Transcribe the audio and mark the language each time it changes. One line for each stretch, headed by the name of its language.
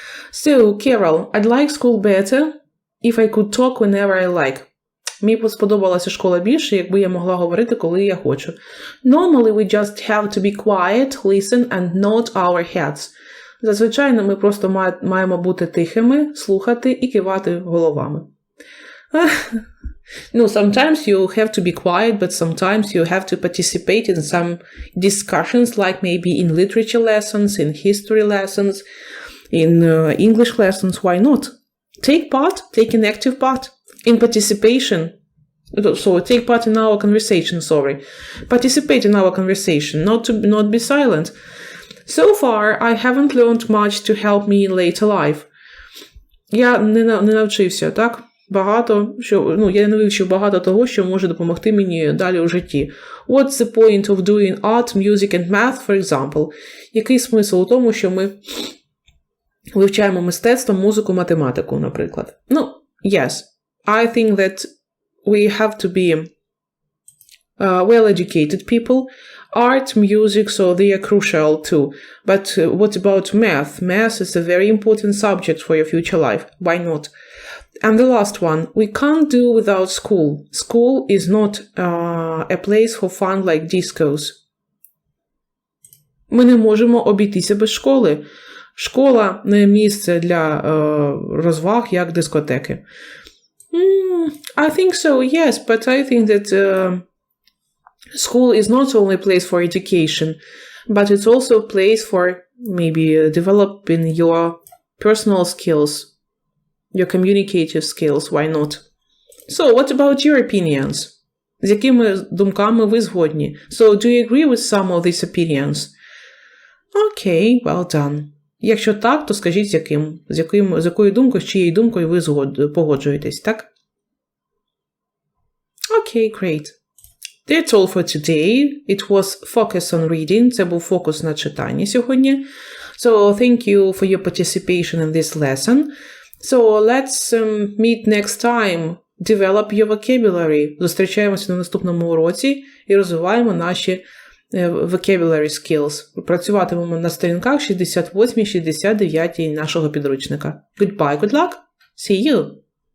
English: So, Carol, I'd like school better if I could talk whenever I like.
Ukrainian: Мені сподобалася школа більше, якби я могла говорити, коли я хочу.
English: Normally we just have to be quiet, listen and nod our heads.
Ukrainian: Зазвичай ми просто маємо бути тихими, слухати і кивати головами.
English: No, sometimes you have to be quiet, but sometimes you have to participate in some discussions, like maybe in literature lessons, in history lessons, in English lessons. Why not? Take an active part in participation. So take part in our conversation, Participate in our conversation, not be silent. So far, I haven't learned much to help me in later life.
Ukrainian: Я не навчився, так? Я не вивчив багато того, що може допомогти мені далі у житті.
English: What's the point of doing art, music and math, for example?
Ukrainian: Який смисл у тому, що ми вивчаємо мистецтво, музику, математику, наприклад?
English: Yes. I think that we have to be well-educated people. Art, music, so they are crucial too. But what about math? Math is a very important subject for your future life. Why not? And the last one, we can't do without school. School is not a place for fun like discos.
Ukrainian: Ми не можемо обійтися без школи. Школа не місце для розваг, як дискотеки.
English: I think so, yes, but I think that school is not only a place for education, but it's also a place for maybe developing your personal skills. your communicative skills, why not? So, what about your opinions?
Ukrainian: З якими думками ви згодні?
English: So, do you agree with some of these opinions? Okay, well done.
Ukrainian: Якщо так, то скажіть, з якою думкою, з чиєю думкою ви погоджуєтесь, так?
English: Okay, great. That's all for today. It was focus on reading.
Ukrainian: Це був фокус на читанні сьогодні.
English: So, thank you for your participation in this lesson. So, let's meet next time. Develop your vocabulary.
Ukrainian: Зустрічаємося на наступному уроці і розвиваємо наші
English: vocabulary skills.
Ukrainian: Працюватимемо на сторінках 68-69 нашого підручника.
English: Goodbye, good luck. See you.